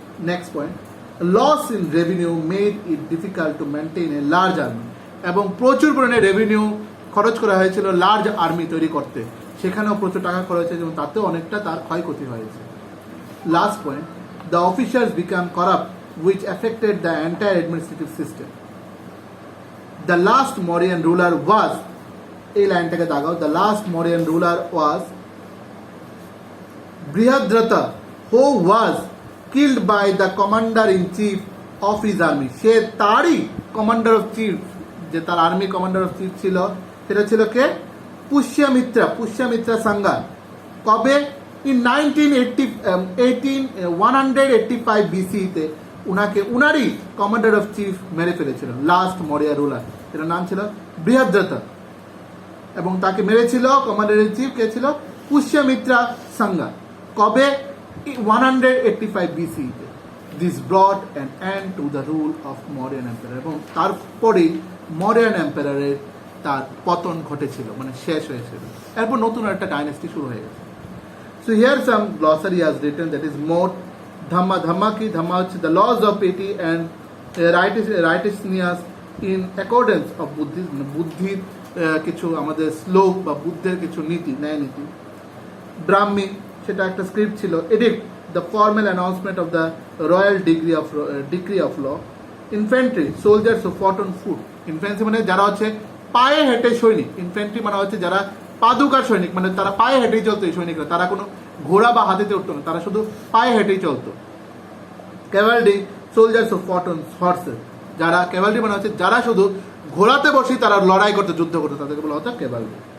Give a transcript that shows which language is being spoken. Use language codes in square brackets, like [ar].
[bn] Next point, [en] loss in revenue made it difficult to maintain a large army, [bn] এবং প্রচুর পরিমাণে revenue খরচ করা হয়েছিল লার্জ আর্মি তৈরি করতে, সেখানেও প্রচুর টাকা খরচ হয়েছে এবং তাতেও অনেকটা তার ক্ষয়ক্ষতি হয়েছে। Last point, [en] The officers become corrupt which affected the entire administrative system. The last Mauryan ruler was, [bn] এই লাইনটাকে দাগাও, [en] the last Mauryan ruler was Brihadrata, who was killed by the commander-in-chief of his army. [bn] সে তারই commander of chief, যে তার army commander of chief ছিল, সেটা ছিল কে? পুষ্যমিত্রা সাঙ্গা। কবে? In 185 BCতে উনাকে উনারই commander of chief মেরে ফেলেছিল, লাস্ট মৌর্য রুলার, এটার নাম ছিল বৃহদ্রথ, এবং তাকে মেরেছিল কমান্ডার ইন চিফ কে ছিল? পুষ্যমিত্রা সাঙ্গা। কবে? 185 BCতে। [en] This brought an end to the rule of Mauryan Emperor, [bn] এবং তারপরেই মৌর্যান এম্পায়ারের তার পতন ঘটেছিল, মানে শেষ হয়েছিল। এরপর নতুন একটা ডাইনেস্টি শুরু হয়ে গেছে। [en] So here some glossary has written, that is Mot, Dhamma, Dhamma ki Dhamma হচ্ছে the laws of piety and righteousness in accordance of Buddhism, [bn] বুদ্ধির কিছু আমাদের শ্লোক বা বুদ্ধের কিছু নীতি, ন্যায় নীতি। ব্রাহ্মী, সেটা একটা স্ক্রিপ্ট ছিল। [en] Edict, the formal announcement of the royal decree of law. Infantry, soldiers who fought on foot. [bn] Infantry মানে যারা হচ্ছে পায়ে হেঁটে সৈনিক। ইনফ্যান্ট্রি মানে হচ্ছে যারা পাদুকা সৈনিক, মানে তারা পায়ে হেঁটেই চলতো। এই সৈনিকরা, তারা কোনো ঘোড়া বা হাতিতে উঠতো না, তারা শুধু পায়ে হেঁটেই চলতো। ক্যাভালরি, [en] soldiers who fought on horses, [bn] যারা ক্যাভালরি মানে হচ্ছে যারা শুধু ঘোড়াতে বসেই তারা লড়াই করতো, যুদ্ধ করতো, তাদেরকে বলা হতো ক্যাভালরি।